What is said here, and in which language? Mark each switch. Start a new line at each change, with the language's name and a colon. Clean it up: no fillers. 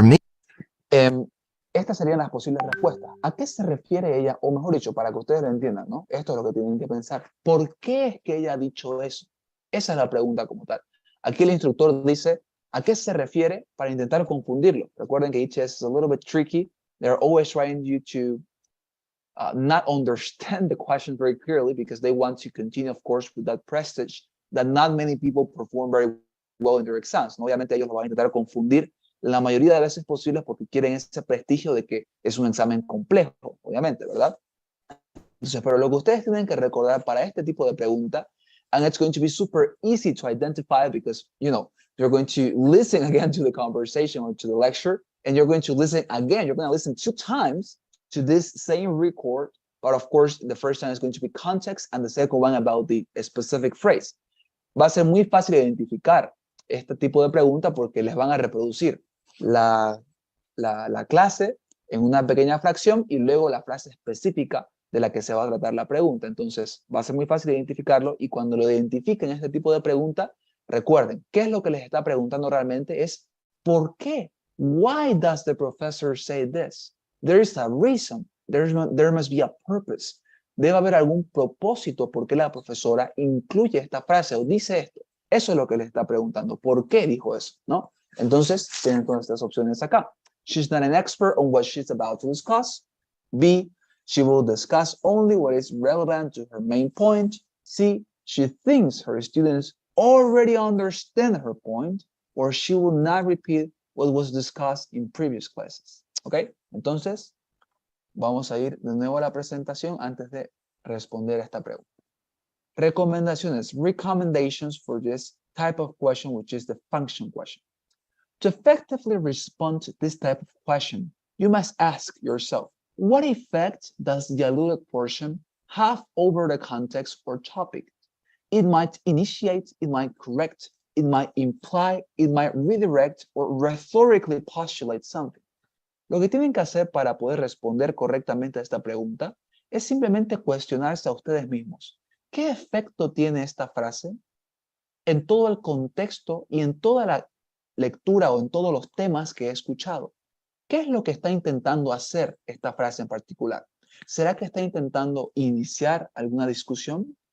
Spanish: Acá.
English: mean
Spanish: Estas serían las posibles respuestas. ¿A qué se refiere ella? O mejor dicho, para que ustedes lo entiendan, ¿no? Esto es lo que tienen que pensar. ¿Por qué es que ella ha dicho eso? Esa es la pregunta como tal. Aquí el instructor dice, ¿a qué se refiere? Para intentar confundirlo. Recuerden que
English: ETS is a little bit tricky. They're always trying you to not understand the question very clearly because they want to continue, of course, with that prestige that not many people perform very well in their exams. ¿No?
Spanish: Obviamente ellos lo van a intentar confundir la mayoría de veces posibles porque quieren ese prestigio de que es un examen complejo, obviamente, ¿verdad? Entonces, pero lo que ustedes tienen que recordar para este tipo de pregunta,
English: and it's going to be super easy to identify because, you know, You're going to listen again to the conversation or to the lecture, and you're going to listen again. You're going to listen 2 times to this same record, but of course, the first time is going to be context, and the second one about the specific phrase.
Spanish: Va a ser muy fácil identificar este tipo de pregunta porque les van a reproducir la clase en una pequeña fracción y luego la frase específica de la que se va a tratar la pregunta. Entonces, va a ser muy fácil identificarlo y cuando lo identifiquen este tipo de pregunta, recuerden, ¿qué es lo que les está preguntando realmente? Es, ¿por qué?
English: Why does the professor say this? There is a reason. There must be a purpose.
Spanish: Debe haber algún propósito por qué la profesora incluye esta frase o dice esto. Eso es lo que les está preguntando. ¿Por qué dijo eso? ¿No? Entonces, tienen todas estas opciones acá.
English: She's not an expert on what she's about to discuss. B, she will discuss only what is relevant to her main point. C, she thinks her students already understand her point, or she will not repeat what was discussed in previous classes. ¿Ok?
Spanish: Entonces, vamos a ir de nuevo a la presentación antes de responder a esta pregunta.
English: Recomendaciones, recommendations for this type of question, which is the function question. To effectively respond to this type of question, you must ask yourself, what effect does the alluded portion have over the context or topic? It might initiate, it might correct, it might imply, it might redirect, or rhetorically postulate something.
Spanish: Lo que tienen que hacer para poder responder correctamente a esta pregunta es simplemente cuestionarse a ustedes mismos. ¿Qué efecto tiene esta frase en todo el contexto y en toda la lectura o en todos los temas que he escuchado? ¿Qué es lo que está intentando hacer esta frase en particular? ¿Será que está intentando iniciar alguna discusión?